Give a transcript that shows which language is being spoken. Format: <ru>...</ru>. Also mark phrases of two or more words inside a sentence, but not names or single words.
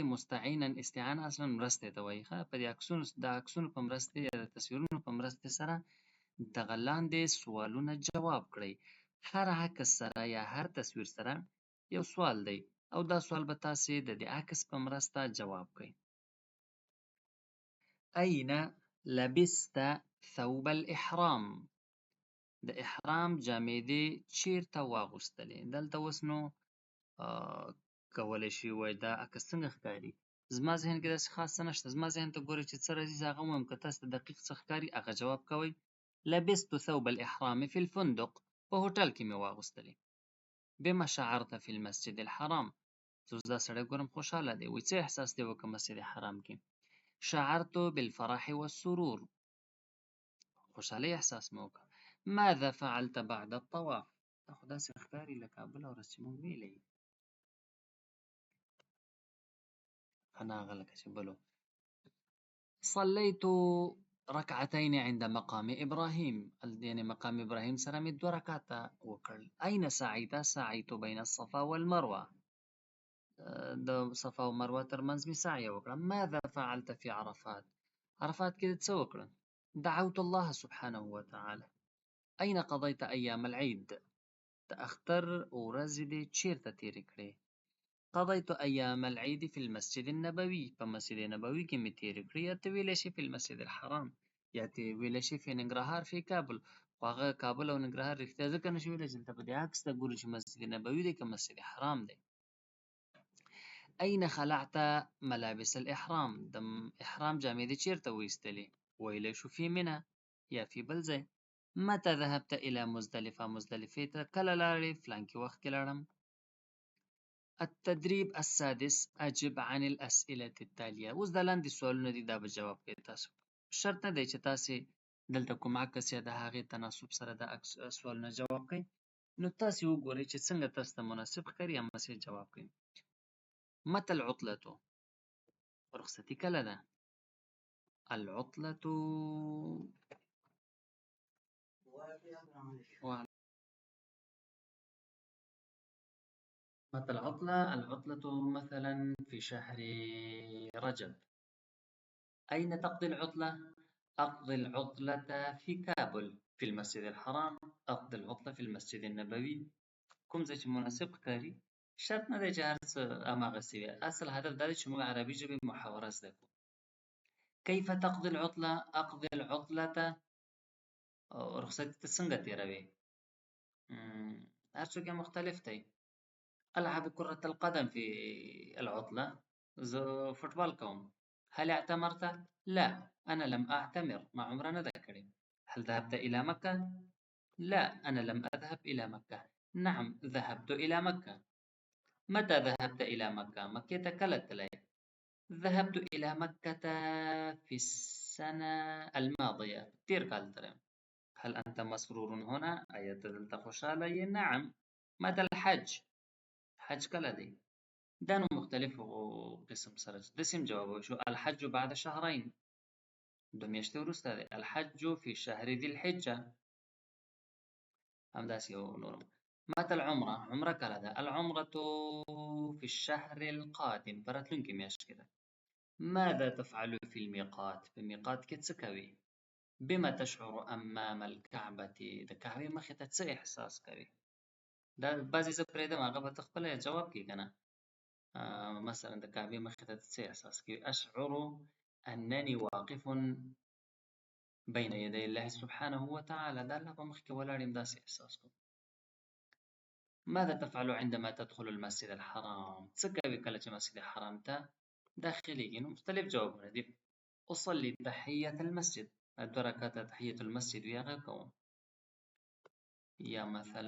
<ar>مستعینا استعانه</ar> <ps>اصلا مرستې ته وایي. په دې عکسونو په مرستې یا د تصویرونو په مرستې سره دغه لاندې سوالونه جواب کړئ. هر عکس سره یا هر تصویر سره یو سوال دی او دا سوال به تاسې د دې عکس په مرسته جواب کړئ.</ps> <ar>أين لبست ثوب الإحرام؟</ar> <ps>د احرام جامې دې چیرته واغوستلې؟ دلته اوس نو کولی شي ووایي دا عکس څنګه ښکاري؟ زما ذهن کې داسې خاص څه نشته. زما ذهن ته ګورئ چې څه راځي زه هغه ووایم. که تاسو ته دقیق څه ښکاري هغه جواب کوئ.</ps> <ar>لبست ثوب الإحرام في الفندق.</ar> <ps>په هوټل کې مې واغوستلې.</ps> <ar>بما شعرت في المسجد الحرام.</ar> <ps>زه اوس دا سړی ګورم خوشحاله دی. وایي څه احساس دې وکړ مسجد حرام کې؟</ps> <ar>شعرت بالفرح والسرور.</ar> <ps>خوشحالۍ احساس مې وکړ.</ps> <ar>ماذا فعلت بعد الطواف؟</ar> <ps>دا خو داسې ښکاري لکه بله ورځ چې موږ ویلی وي. هغه لکه چې بل و.</ps> <ar>صليت ركعتين عند مقام إبراهيم.</ar> <ps>یعنې مقام ابراهیم سره مې 2 رکعته وکړل.</ps> <ar>أين سعيت؟ سعيت بين الصفا والمروه.</ar> <ps>د صفا او مروه ترمنځ مې سعی وکړه.</ps> <ar>ماذا فعلت في عرفات؟</ar> <ps>عرفات کې څه وکړل؟</ps> <ar>دعوت الله سبحانه وتعالى. أين قضيت أيام العيد؟</ar> <ps>د اختر ورځې دې چیرته تیرې کړې؟</ps> <ar>قضيت أيام العيد في المسجد النبوي.</ar> <ps>په مسجد نبوي کې مې تیرې کړې. یا ته ویلی شي</ps> <ar>في المسجد الحرام،</ar> <ps>یا ته ویلی شي في ننګرهار في کابل. خو هغه کابل او ننګرهار رښتیا ځکه نشي ویلی چې دلته په دې عکس ته ګورو چې مسجد نبوي دی که مسجد حرام دی.</ps> <ar>أين خلعت ملابس الإحرام؟</ar> <ps>د احرام جامې دې چیرته وایستلې؟ ویلی شو في منى یا في بل ځای.</ps> <ar>متى ذهبت إلى مزدلفة؟</ar> <ps>مزدلفې ته کله لاړې؟ فلانکي وخت کې لاړم.</ps> <ar>التدريب السادس. أجب عن الأسئلة التالية.</ar> <ps>اوس دا لاندې سوالونه دي، دا به جواب کوئ تاسو. شرط نه دی چې تاسې دلته کوم عکس یا د هغې تناسب سره د سوالونه جواب کوئ. نو تاسې وګورئ چې څنګه تاسو ته مناسب ښکاري هماسې جواب کوئ.</ps> <ar>متى العطلة؟</ar> <ps>رخصتي کله ده؟</ps> <ar>العطلة متى العطلة؟ العطلة مثلا في شهر رجب. أين تقضي العطلة؟ أقضي العطلة في كابل في المسجد الحرام. أقضي العطلة في المسجد النبوي.</ar> <ps>کوم ځای چې مناسب ښکاري. شرط نه دی چې هر څه هماغسې وي. اصل هدف دا دی چې موږ عربي ژبې محاوره زده کړو.</ps> <ar>كيف تقضي العطلة؟ أقضي العطلة.</ar> <ps>رخصتي ته څنګه تېروې؟ هر څوک یې مختلف دی.</ps> <ar>ألعب كرة القدم في العطلة.</ar> <ps>زه فوټبال کوم.</ps> <ar>هل اعتمرت؟ لا أنا لم أعتمر.</ar> <ps>ما عمره نه ده کړې.</ps> <ar>هل ذهبت إلى مكة؟ لا أنا لم أذهب إلى مكة. نعم ذهبت إلى مكة. متى ذهبت إلى مكة؟</ar> <ps>مکې ته کله تللی؟</ps> <ar>ذهبت إلى مكة في السنة الماضية.</ar> <ps>تېر کال تللی.</ps> <ar>هل أنت مسرور هنا؟</ar> <ps>آیا ته دلته خوشحاله یې؟</ps> <ar>نعم. متى الحج؟</ar> <ps>حج کله دی؟ دا نو مختلفو قسم سره داسې جواب شو.</ps> <ar>الحج بعد شهرين.</ar> <ps>2 میاشتې وروسته دی.</ps> <ar>الحج في شهر ذي الحجة.</ar> <ps>همداسې یو نورم.</ps> <ar>متى العمرة؟</ar> <ps>عمره کله ده؟</ps> <ar>العمرة في الشهر القادم.</ar> <ps>په راتلونکې میاشت کې ده.</ps> <ar>ماذا تفعل في الميقات؟</ar> <ps>په میقات کې څه کوي؟</ps> <ar>بما تشعر أمام الكعبة؟</ar> <ps>د کعبې مخې ته څه احساس کوي؟ دا بعضې زه پرېږدم هغه به ته خپله جواب کړي که نه. مثلا د کعبې مخې ته څه احساس کوي؟</ps> <ar>أشعر أنني واقف بين يدي الله سبحانه وتعالى.</ar> <ps>د الله په مخ کې ولاړ یم داسې احساس کوم.</ps> <ar>ماذا تفعل عندما تدخل المسجد الحرام؟</ar> <ps>څه کوي کله چې مسجد حرام ته داخليږي؟ نو مختلف جوابونه دي.</ps> <ar>أصلي تحية المسجد.</ar> <ps>2 رکعته</ps> <ar>تحية المسجد</ar> <ps>وي هغه کوم.</ps>